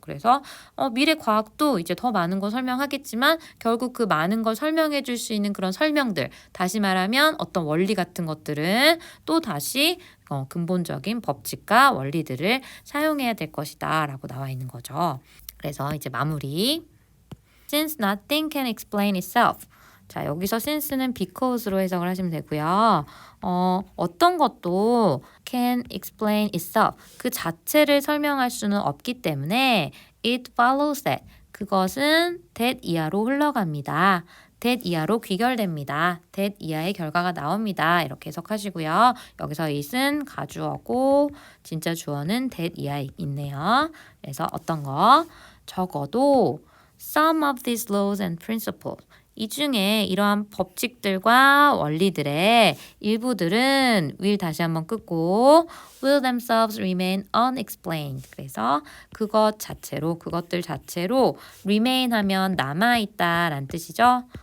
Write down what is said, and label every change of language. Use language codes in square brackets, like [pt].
[ko] 그래서 미래 과학도 이제 더 많은 걸 설명하겠지만 결국 그 많은 걸 설명해 줄 수 있는 그런 설명들, 다시 말하면 어떤 원리 같은 것들은 또 다시 근본적인 법칙과 원리들을 사용해야 될 것이다 라고 나와 있는 거죠. 그래서 이제 마무리. [en] Since nothing can explain itself. [ko] 자, 여기서 since는 because로 해석을 하시면 되고요. 어떤 것도 [en] can explain itself. [ko] 그 자체를 설명할 수는 없기 때문에 [en] it follows that. [ko] 그것은 that 이하로 흘러갑니다. that 이하로 귀결됩니다. that 이하의 결과가 나옵니다. 이렇게 해석하시고요. 여기서 it은 가주어고 진짜 주어는 that 이하에 있네요. 그래서 어떤 거? 적어도 [en] some of these laws and principles. [ko] 이 중에 이러한 법칙들과 원리들의 일부들은 will 다시 한번 끊고 [en] will themselves remain unexplained. [ko] 그래서 그것들 자체로 remain 하면 남아있다라는 뜻이죠.